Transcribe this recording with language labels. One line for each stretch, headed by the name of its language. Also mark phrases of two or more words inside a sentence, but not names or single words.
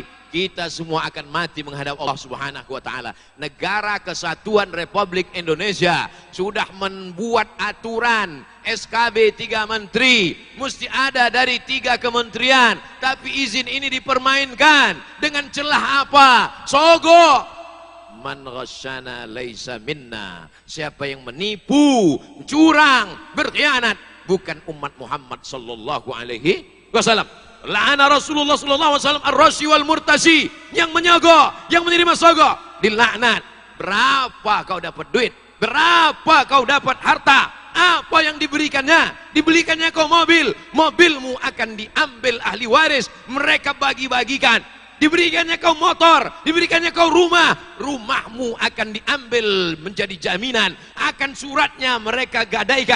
Indonesian: Kita semua akan mati menghadap
Arabic: الله سبحانه وتعالى.
Indonesian: Negara Kesatuan Republik Indonesia sudah membuat aturan SKB 3 menteri. Mesti ada dari 3 kementerian. Tapi izin ini dipermainkan. Dengan celah apa? Sogok.
Arabic: من غشنا ليس منا.
Indonesian: Siapa yang menipu, curang, berkhianat, bukan umat Muhammad
Arabic: صلى الله عليه وسلم. لعن رسول الله صلى الله عليه وسلم الراشي والمرتشي,
Indonesian: yang menyogok, yang menerima sogok, dilaknat. Berapa kau dapat duit? Berapa kau dapat harta? Apa yang diberikannya? Diberikannya kau mobil, mobilmu akan diambil ahli waris, mereka bagi-bagikan. Diberikannya kau motor, diberikannya kau rumah, rumahmu akan diambil menjadi jaminan, akan suratnya mereka gadaikan.